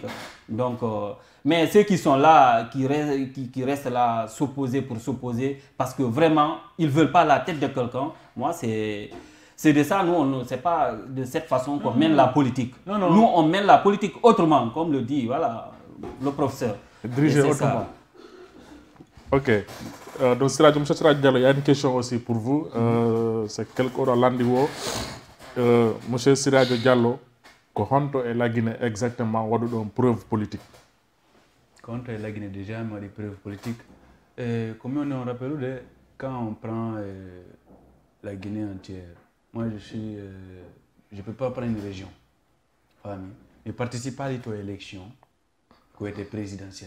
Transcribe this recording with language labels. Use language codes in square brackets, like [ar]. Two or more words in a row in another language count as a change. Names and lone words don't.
[fr] Donc, mais ceux qui sont là, qui restent là, s'opposer pour s'opposer, parce que vraiment, ils ne veulent pas la tête de quelqu'un, moi, c'est de ça, nous, c'est pas de cette façon qu'on mène la politique. Nous, on mène la politique autrement, comme le dit voilà, le professeur. Diriger autrement. Ok. Donc, M. Siraj Diallo, il y a une question aussi pour vous. C'est quelqu'un dans l'Andiwo. M. Siraj Diallo, Honto et la Guinée exactement, [en] what are [fr] une preuve politique? Honto et la Guinée, déjà, il y a des preuves politiques. Comme on a rappelé, quand on prend la Guinée entière, moi je ne peux pas prendre une région. Je participe pas aux élections qui ont été présidentielles.